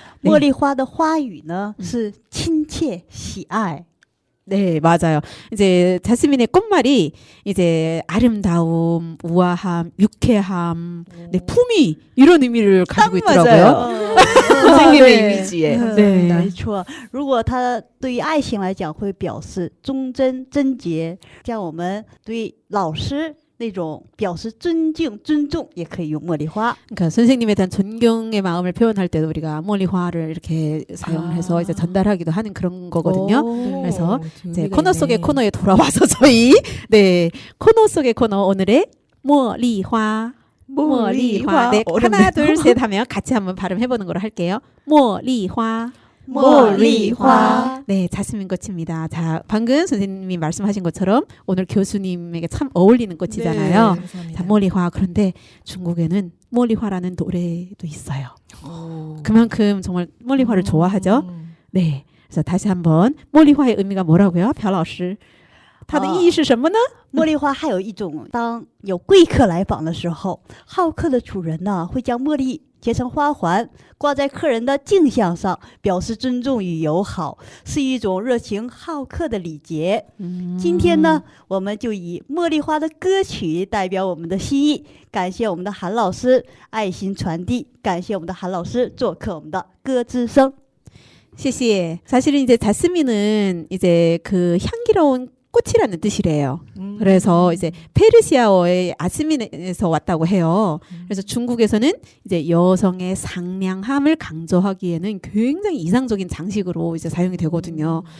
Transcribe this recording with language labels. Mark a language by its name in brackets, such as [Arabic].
[Korean] 네. [Chinese] 茉莉花的花语呢是亲切喜爱。 [Korean] 네, 맞아요. 이제 자스민의 꽃말이 이제 아름다움, 우아함, 유쾌함, 네, 품위 이런 의미를 가지고 딱 있더라고요. 맞아요. 선생님의 네. 이미지에. 네. [Chinese] 没错。如果它对于爱情来讲，会表示忠贞贞洁；像我们对老师那种表示尊敬、尊重，也可以用茉莉花。 [Korean] 그러니까 선생님에 대한 존경의 마음을 표현할 때도 우리가 몰리화를 이렇게 사용해서 이제 전달하기도 하는 그런 거거든요. 그래서 이제 코너 속의 코너에 돌아와서 저희 네 코너 속의 코너 오늘의 몰리화 몰리화 네 하나 둘 셋 하면 같이 한번 발음해보는 걸로 할게요. 몰리화 [Chinese] 茉莉花 [Korean] 네 자스민 꽃입니다. 자 방금 선생님이 말씀하신 것처럼 오늘 교수님에게 참 어울리는 꽃이잖아요. 자 몰리화 그런데 중국에는 몰리화라는 노래도 있어요. 그만큼 정말 몰리화를 좋아하죠. 네 그래서 다시 한번 몰리화의 의미가 뭐라고요? [Chinese] 朴老师它的意义是什么呢？茉莉花还有一种，当有贵客来访的时候，好客的主人呢会将茉莉结成花环，挂在客人的镜像上，表示尊重与友好，是一种热情好客的礼节。今天呢，我们就以茉莉花的歌曲代表我们的心意，感谢我们的韩老师爱心传递，感谢我们的韩老师做客我们的歌之声。谢谢. [Korean] 사실은 이제 자스민은 이제 그 향기로운 꽃이라는 뜻이래요. 그래서 이제 페르시아어의 아스민에서 왔다고 해요. 그래서 중국에서는 이제 여성의 상냥함을 강조하기에는 굉장히 이상적인 장식으로 이제 사용이 되거든요.